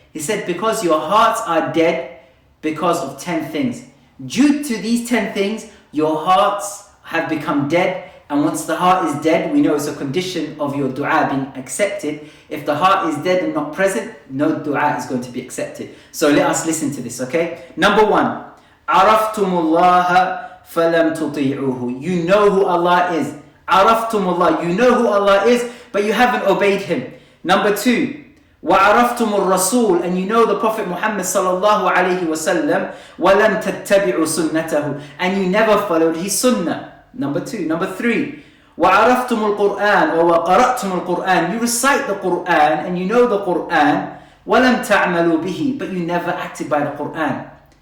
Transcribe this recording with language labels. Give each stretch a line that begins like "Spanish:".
English: He said, because your hearts are dead because of 10 things. Due to these 10 things, your hearts have become dead. And once the heart is dead, we know it's a condition of your dua being accepted. If the heart is dead and not present, no dua is going to be accepted. So let us listen to this, okay? Number one,
Arabic: عَرَفْتُمُ اللَّهَ فَلَمْ تُطِيعُوهُ.
English: You know who Allah is.
Arabic: عَرَفْتُمُ اللَّهَ.
English: You know who Allah is, but you haven't obeyed Him. Number two,
Arabic: وَعَرَفْتُمُ الرَّسُولِ,
English: and you know the Prophet Muhammad sallallahu alayhi wasallam,
Arabic: وَلَمْ تَتَّبِعُوا سُنَّتَهُ,
English: and you never followed his sunnah. Number two. Number three,
Arabic: وَعَرَفْتُمُ الْقُرْآنِ
English: or
Arabic: وَقَرَأْتُمُ الْقُرْآنِ,
English: you recite the Qur'an and you know the Qur'an,
Arabic: وَلَمْ تَعْمَلُوا بِهِ,
English: but you never acted by the Qur'an.